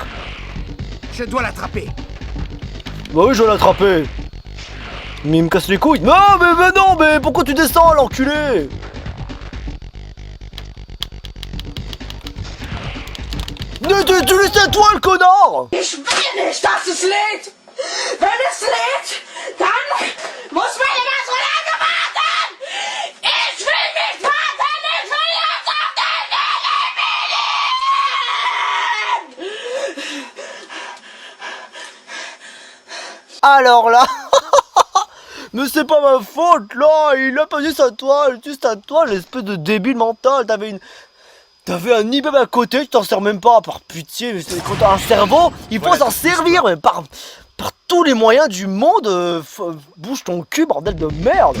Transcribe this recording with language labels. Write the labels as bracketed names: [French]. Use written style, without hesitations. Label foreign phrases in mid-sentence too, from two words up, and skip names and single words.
[French] Je dois l'attraper. Bah oui, je vais l'attraper. Mais il me casse les couilles. Non, mais non, mais pourquoi tu descends, l'enculé? Tu laisses à toi, le connard! [German] Ich will nicht, dass es lädt! Wenn es lädt, dann muss meine Maschine warten! Ich will nicht warten! Ich will jetzt auf den [French] Alors là... Mais c'est pas ma faute, là! Il a pas juste à toi, l'espèce de débile mental. T'avais un immeuble à côté, tu t'en sers même pas, par pitié, mais quand t'as un cerveau, il faut s'en servir, mais par tous les moyens du monde, bouge ton cul, bordel de merde.